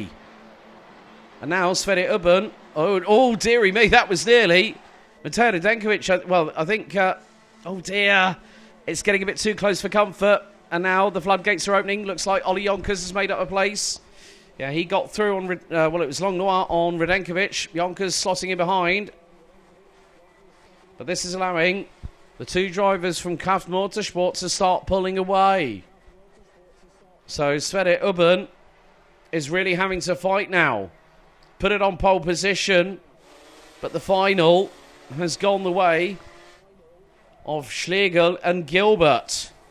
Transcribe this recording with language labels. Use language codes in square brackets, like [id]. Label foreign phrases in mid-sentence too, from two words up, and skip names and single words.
[en] And now Sverre Ubben. Oh, dearie me, that was nearly. Mateo Redenkovic, well, I think... oh, dear. It's getting a bit too close for comfort. And now the floodgates are opening. Looks like Ollie Jonkers has made up a place. Yeah, he got through on... well, it was Langlois on Redenkovic. Jonkers slotting in behind. But this is allowing the 2 drivers from Kraft Motorsport to start pulling away. So Sverre Ubben is really having to fight now. Put it on pole position. But the final has gone the way of Schlegel and Gilbert.